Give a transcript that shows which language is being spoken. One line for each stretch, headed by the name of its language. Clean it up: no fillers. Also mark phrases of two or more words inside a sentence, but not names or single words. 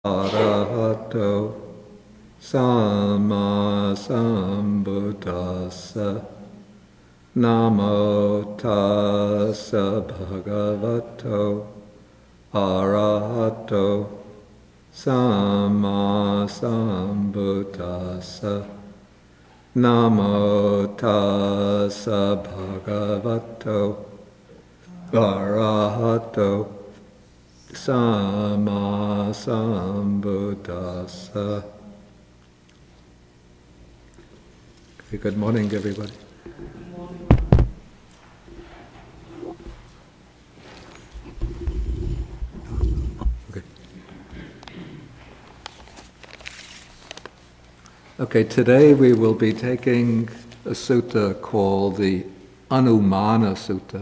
Pali: Arahato Sama Sambuddhassa Namo Tassa Bhagavato Arahato Sama Sambuddhassa Namo Tassa Bhagavato Arahato Sama Sambuddhassa.
English: Okay, good morning, everybody. Good morning. Okay, today we will be taking a sutta called the Anumana Sutta.